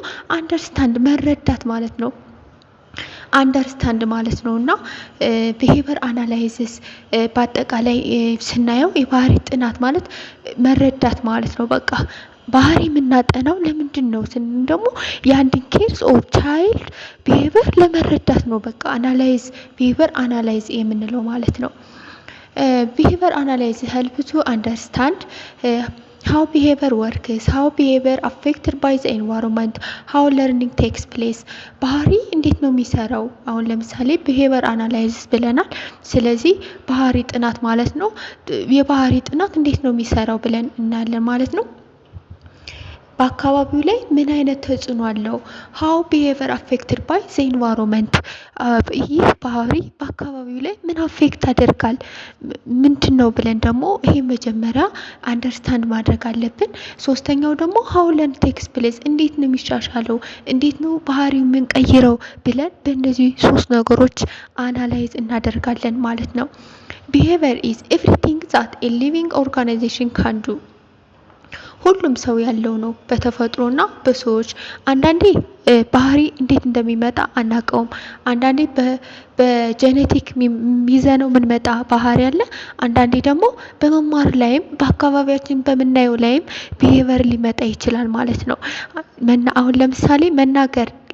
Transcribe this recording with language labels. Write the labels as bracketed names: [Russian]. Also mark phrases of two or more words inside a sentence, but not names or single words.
[Amharic] አንደርስታንድ መረዳት ማለት ነው። አንደርስታንድ ማለት ነው። እና ቢሄቨር አናላይሲስ በአጠቃላይ ስናየው የባህሪ ጥናት ማለት መረዳት ማለት ነው። በቃ ባህሪ የምናጠናው ለምንድን ነው ስንል ደግሞ የአንድን [English] case of child behavior [Amharic] ለመረዳት ነው። በቃ አናላይዝ ቢሄቨር አናላይዝ የምንለው ማለት ነው። [English] behavior analyze help to understand how behavior works, how behavior affected by the environment, how learning takes place። [Amharic] ባህሪ እንዴት ነው የሚሰራው? አሁን ለምሳሌ [English] behavior analysis [Amharic] ብለናል። ስለዚህ ባህሪ ጥናት ማለት ነው። የባህሪ ጥናት እንዴት ነው የሚሰራው ብለን እናያለን ማለት ነው። በአካባቢው ላይ ምን አይነት ተጽዕኖ አለው? [English] how behavior affected by the environment። [Amharic] ይህ ባህሪ በአካባቢው ላይ ምን አፌክት ያደርጋል ምንድን ነው ብለን ደግሞ ይሄ መጀመሪያ አንደርስታንድ ማድረግ አለብን። ሶስተኛው ደግሞ [English] how learning takes place [Amharic] እንዴት ነው የሚሻሻለው እንዴት ነው ባህሪው የምንቀይረው ብለን በእነዚህ ሶስት ነገሮች አናላይዝ እናደርጋለን ማለት ነው። [English] behavior is everything that a living organization can do። [Amharic] ሁሉም ሰው ያለው ነው በተፈጥሮና በሰዎች። አንዳንዴ ባህሪ እንዴት እንደሚመጣ አናውቀውም። አንዳንዴ በጄኔቲክ ይዘነው የምንመጣ ባህሪ አለ። አንዳንዴ ደግሞ በመማር ላይም በአካባቢያችን በምናየው ላይም ቢሄቨር ሊመጣ ይችላል ማለት ነው። አሁን ለምሳሌ መናገር